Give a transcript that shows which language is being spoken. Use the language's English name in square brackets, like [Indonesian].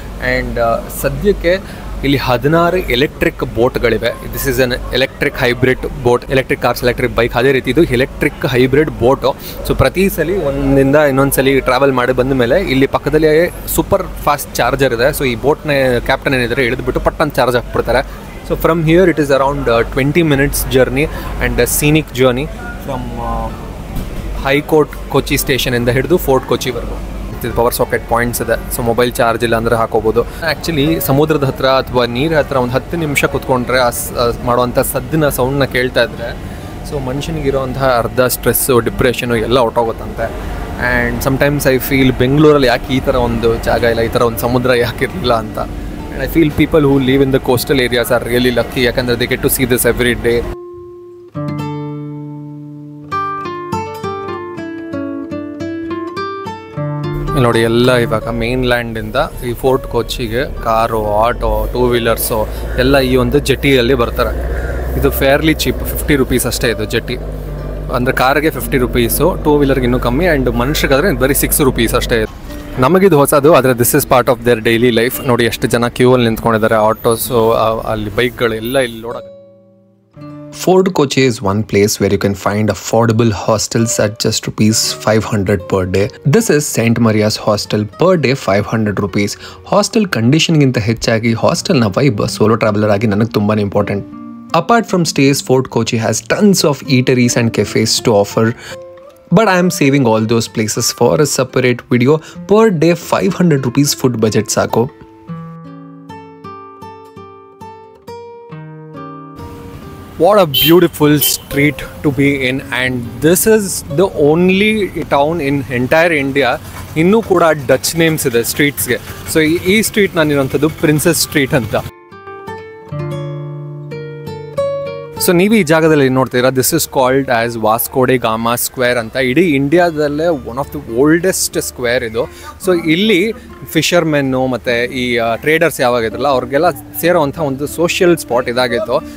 [Kannada] And ಸದ್ಯಕ್ಕೆ ಇಲ್ಲಿ 16 electric ಬೋಟ್ಗಳಿವೆ. [English] This is an electric hybrid boat. Electric cars, electric bike, [Kannada] ಅದೇ ರೀತಿ ಇದು ಎಲೆಕ್ಟ್ರಿಕ್ ಹೈಬ್ರಿಡ್ ಬೋಟು. ಸೊ ಪ್ರತಿ ಸಲ ಒಂದಿಂದ ಇನ್ನೊಂದು ಸಲ ಟ್ರಾವೆಲ್ ಮಾಡಿ ಬಂದ ಮೇಲೆ ಇಲ್ಲಿ ಪಕ್ಕದಲ್ಲಿ ಸೂಪರ್ ಫಾಸ್ಟ್ ಚಾರ್ಜರ್ ಇದೆ. ಸೊ ಈ ಬೋಟ್ನ ಕ್ಯಾಪ್ಟನ್ ಏನಿದ್ದಾರೆ ಇಳಿದ್ಬಿಟ್ಟು ಪಟ್ಟಂತ charge ಹಾಕ್ಬಿಡ್ತಾರೆ. [English] So from here it is around 20 minutes journey and a scenic journey from High Court Kochi station [Kannada] ಇಂದ ಹಿಡಿದು ಫೋರ್ಟ್ ಕೊಚ್ಚಿವರೆಗೂ. ಇದು ಪವರ್ ಸಾಕೆಟ್ ಪಾಯಿಂಟ್ಸ್ ಇದೆ. ಸೊ ಮೊಬೈಲ್ ಚಾರ್ಜ್ ಇಲ್ಲ ಅಂದರೆ ಹಾಕೋಬೋದು. ಆ್ಯಕ್ಚುಲಿ ಸಮುದ್ರದ ಹತ್ರ ಅಥವಾ ನೀರ ಹತ್ರ ಒಂದು 10 ನಿಮಿಷ ಕುತ್ಕೊಂಡ್ರೆ ಮಾಡುವಂಥ ಸದ್ದಿನ ಸೌಂಡ್ನ ಕೇಳ್ತಾ ಇದ್ರೆ ಸೊ ಮನುಷ್ಯನಿಗಿರೋಂಥ ಅರ್ಧ ಸ್ಟ್ರೆಸ್ಸು, ಡಿಪ್ರೆಷನು ಎಲ್ಲ ಹೊರಟೋಗುತ್ತಂತೆ. [English] and sometimes I feel [Kannada] ಬೆಂಗಳೂರಲ್ಲಿ ಯಾಕೆ ಈ ಥರ ಒಂದು ಜಾಗ ಇಲ್ಲ, ಈ ಥರ ಒಂದು ಸಮುದ್ರ ಯಾಕೆ ಇರಲಿಲ್ಲ ಅಂತ. [English] And I feel people who live in the coastal areas are really lucky, ಯಾಕಂದರೆ they get to see this every day. [Kannada] ನೋಡಿ, ಎಲ್ಲ ಇವಾಗ ಮೇನ್ಲ್ಯಾಂಡಿಂದ ಈ ಫೋರ್ಟ್ ಕೊಚ್ಚಿಗೆ ಕಾರು, ಆಟೋ, 2 ವೀಲರ್ಸು ಎಲ್ಲ ಈ ಒಂದು ಜೆಟ್ಟಿಯಲ್ಲಿ ಬರ್ತಾರೆ. ಇದು ಫೇರ್ಲಿ ಚೀಪ್, 50 ರೂಪೀಸ್ ಅಷ್ಟೇ ಇದು ಜೆಟ್ಟಿ. ಅಂದರೆ ಕಾರಿಗೆ 50 ರೂಪೀಸು, 2 ವೀಲರ್ಗೆ ಇನ್ನೂ ಕಮ್ಮಿ, ಆ್ಯಂಡ್ ಮನುಷ್ಯಗಾದರೆ ಬರೀ 6 ರೂಪೀಸ್ ಅಷ್ಟೇ. ನಮಗಿದು ಹೊಸದು, ಆದರೆ [English] This is part of their daily life. [Kannada] ನೋಡಿ ಎಷ್ಟು ಜನ ಕ್ಯೂ ಅಲ್ಲಿ ನಿಂತ್ಕೊಂಡಿದ್ದಾರೆ, ಆಟೋಸು, ಅಲ್ಲಿ ಬೈಕ್ಗಳು ಎಲ್ಲ ಇಲ್ಲಿ ಲೋಡ್ ಆಗುತ್ತೆ. [English] Fort Kochi is one place where you can find affordable hostels at just ₹500 per day. This is Saint Maria's Hostel. Per day 500 rupees. [Kannada] Hostel condition ಗಿಂತ ಹೆಚ್ಚಾಗಿ ಹಾಸ್ಟೆಲ್ನ ವೈಬ್ ಸೋಲೋ ಟ್ರಾವೆಲರ್ ಆಗಿ ನನಗೆ ತುಂಬಾ important. [English] Apart from stays, Fort Kochi has tons of eateries and cafes to offer. But I am saving all those places for a separate video. Per day 500 rupees food budget sako. What a beautiful street to be in, and this is the only town in entire India [Kannada] ಇನ್ನೂ ಕೂಡ Dutch names ಇದೆ ಸ್ಟ್ರೀಟ್ಸ್ಗೆ. So ಈ street ನಾನಿರೋಂಥದ್ದು princess street ಅಂತ. So ನೀವು ಈ ಜಾಗದಲ್ಲಿ ನೋಡ್ತೀರಾ, [English] this is called as [Kannada] Vasco day gamma square ಅಂತ. ಇಡೀ ಇಂಡಿಯಾದಲ್ಲೇ [English] one of the oldest square [Kannada] ಇದು. ಸೊ ಇಲ್ಲಿ ಫಿಷರ್ಮೆನ್ನು ಮತ್ತು ಈ ಟ್ರೇಡರ್ಸ್ ಯಾವಾಗಿದ್ರಲ್ಲ ಅವ್ರಿಗೆಲ್ಲ ಸೇರೋವಂಥ ಒಂದು ಸೋಷಿಯಲ್ ಸ್ಪಾಟ್ ಇದಾಗಿತ್ತು.